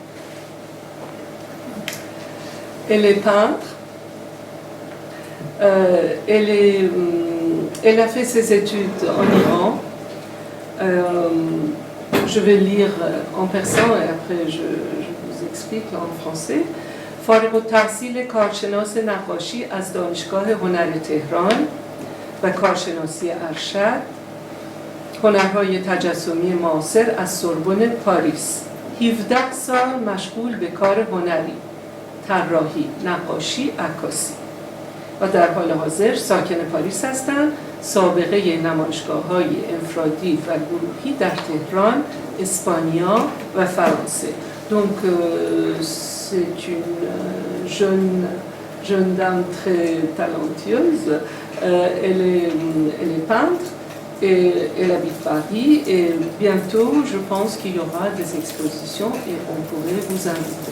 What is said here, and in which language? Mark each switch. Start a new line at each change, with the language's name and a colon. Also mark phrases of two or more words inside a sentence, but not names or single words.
French: Elle est peintre. Elle a fait ses études en Iran. Je vais lire en persan et après je vous explique en français.
Persian: فارغ التحصیل کارشناس نقاشی از دانشگاه هنر تهران و کارشناسی ارشد، هنرهای تجسمی معاصر از سوربن پاریس. 17 سال مشغول به کار هنری، طراحی، نقاشی، عکاسی و در حال حاضر ساکن پاریس هستند. سابقه نمایشگاه‌های انفرادی و گروهی در تهران، اسپانیا و فرانسه.
French: Donc, c'est une jeune dame très talentueuse. Elle est peintre et elle habite Paris. Et bientôt, je pense qu'il y aura des expositions et on pourrait vous inviter.